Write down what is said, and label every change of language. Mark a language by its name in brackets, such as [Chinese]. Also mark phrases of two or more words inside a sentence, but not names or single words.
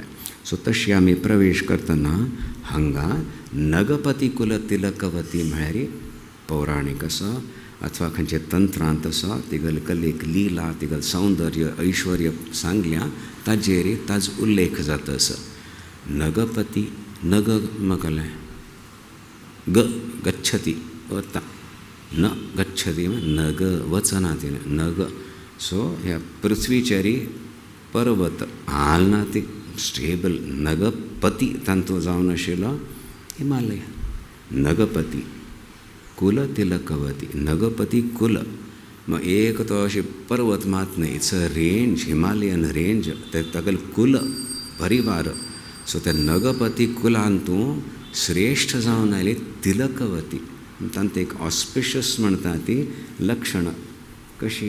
[Konkani] सो तशी आमी प्रवेश करतना हांगा नगपती कुल तिलकवती म्हळ्यार पौराणीक आसा अथवा खंयचे तंत्रांत आसा तिगल कलेक लीला तिगल सौंदर्य ऐश्वर्य सांगल्या ताजेर ताजो उल्लेख जाता आसा. नगपती नग मकलें ग गच्छति वता [Sanskrit] न गच्छति [Konkani] नग वचना ती नग. सो ह्या पृथ्वीचेरी पर्वत हालना ती स्टेबल नगपती तांतू जावन आशिल्लो हिमालय. नगपती कुल तिलकवती नगपती कुल मग एक तो अशी पर्वत मात न्ही [English] it's a range Himalayan range [Konkani] ते तगल कुल परिवार. सो त्या नगपती कुलांतू श्रेष्ठ जावन आयली तिलकवती तांत एक ऑस्पिशियस म्हणटा ती लक्षणां कशी.